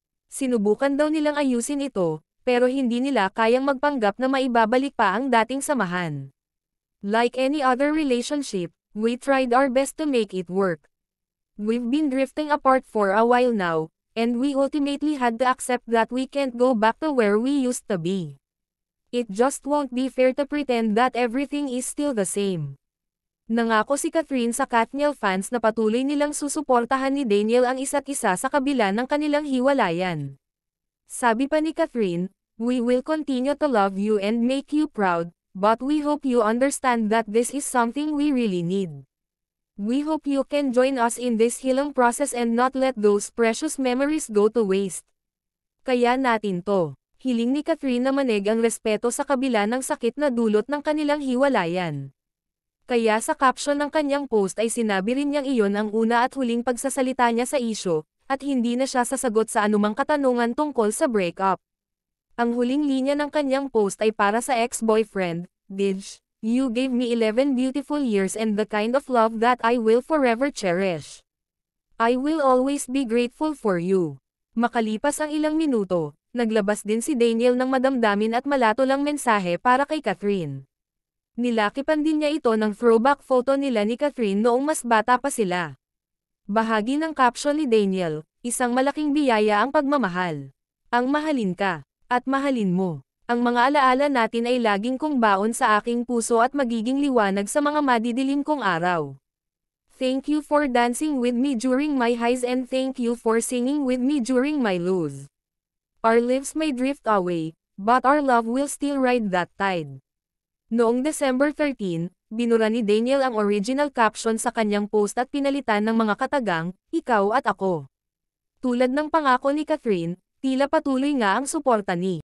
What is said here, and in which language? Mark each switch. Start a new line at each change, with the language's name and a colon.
Filipino: Sinubukan daw nilang ayusin ito, pero hindi nila kayang magpanggap na maibabalik pa ang dating samahan.
English: Like any other relationship, we tried our best to make it work. We've been drifting apart for a while now, and we ultimately had to accept that we can't go back to where we used to be. It just won't be fair to pretend that everything is still the same.
Filipino: Nangako si Catherine sa Katniel fans na patuloy nilang susuportahan ni Daniel ang isa't isa sa kabila ng kanilang hiwalayan. Sabi pa ni Catherine,
English: we will continue to love you and make you proud, but we hope you understand that this is something we really need. We hope you can join us in this healing process and not let those precious memories go to waste.
Filipino: Kaya natin to. Hiling ni Catherine na manig ang respeto sa kabila ng sakit na dulot ng kanilang hiwalayan. Kaya sa caption ng kanyang post ay sinabi rin niyang iyon ang una at huling pagsasalita niya sa isyu, at hindi na siya sasagot sa anumang katanungan tungkol sa breakup. Ang huling linya ng kanyang post ay para sa ex-boyfriend, Dij.
English: You gave me 11 beautiful years and the kind of love that I will forever cherish. I will always be grateful for you.
Filipino: Makalipas ang ilang minuto, naglabas din si Daniel ng madamdamin at malatulang mensahe para kay Catherine. Nilakipan din niya ito ng throwback photo nila ni Catherine noong mas bata pa sila. Bahagi ng caption ni Daniel, isang malaking biyaya ang pagmamahal. Ang mahalin ka, at mahalin mo. Ang mga alaala natin ay laging kong baon sa aking puso at magiging liwanag sa mga madidilim kong araw.
English: Thank you for dancing with me during my highs and thank you for singing with me during my lows. Our lives may drift away, but our love will still ride that tide.
Filipino: Noong December 13, binura ni Daniel ang original caption sa kanyang post at pinalitan ng mga katagang, ikaw at ako. Tulad ng pangako ni Catherine, tila patuloy nga ang suporta ni